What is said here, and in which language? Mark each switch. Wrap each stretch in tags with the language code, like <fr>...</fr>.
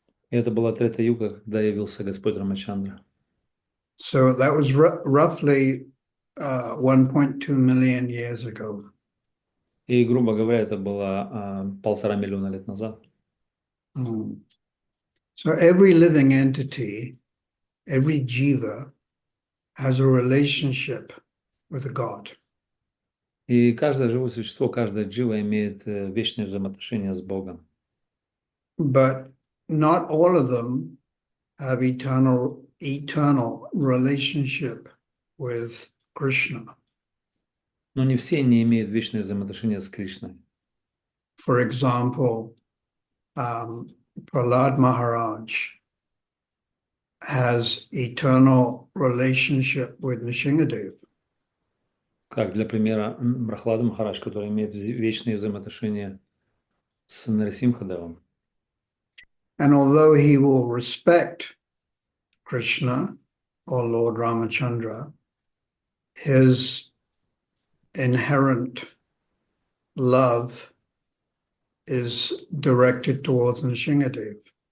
<ru>И это была Трета-юга, когда явился Господь Рамачандра.</ru> <en>So that was roughly 1.2 million years ago.</en> <ru>И, грубо говоря, это было 1,5 миллиона лет назад.</ru> <en>So every living entity, every jiva, has a relationship with God.</en> <ru>И каждое живое существо, каждая джива имеет вечное взаимоотношение с Богом.</ru> <en>But not all of them have eternal relationship with Krishna.</en> <ru>Но не все не имеют вечное взаимоотношение с Кришной.</ru> <en>For example, Prahlad Maharaj has eternal relationship with Nrsimhadev.</en> <ru>Как для примера Прохлада Махарадж, который имеет вечные взаимоотношения с Нарасимхадевом.</ru> <en>And although he will respect Krishna or Lord Ramachandra, his inherent love is directed towards Nrsimhadev.</en>